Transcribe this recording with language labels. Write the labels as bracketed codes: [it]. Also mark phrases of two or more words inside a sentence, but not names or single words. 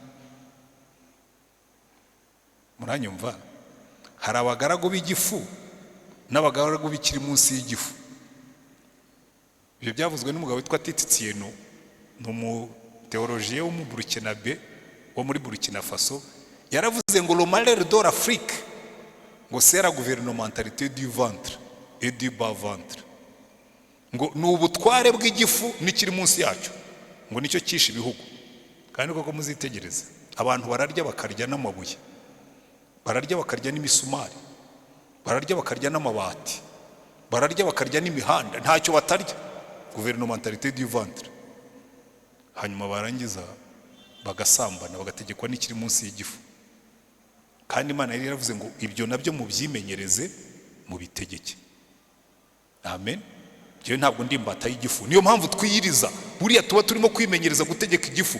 [rw] Muranyumva? Hari abagaragu b'igifu n'abagaragu bikiri munsi y'igifu. Ibyo byavuzwe n'umugabo witwa Tititsiyeno, ni umuteolojiye wo mu Burkina Be, wo muri Burkina Faso. Yaravuze ngo [fr] le malheur de l'Afrique, ngo c'est la gouvernementalité du ventre et du bas ventre. [rw] Ngo ni ubutware bw'igifu n'ikiri munsi yacyo, ngo nicyo cyishe ibihugu. Kandi koko muzitegereze, abantu bararya bakarya n'amabuye, bararya bakarya n'imisumari, bararya bakarya n'amabati, bararya bakarya n'imihanda, ntacyo batarya. [fr] Gouvernementalité du ventre. [rw] Hanyuma barangiza bagasambana, bagategekwa n'ikiri munsi y'igifu. Kandi Imana yari yaravuze ngo ibyo nabyo mubyimenyereze mubitegeke. Amen. Jewe ntabwo ndi imbata y'igifu, niyo mpamvu twiyiriza. Buriya tuba turimo kwimenyereza gutegeka igifu.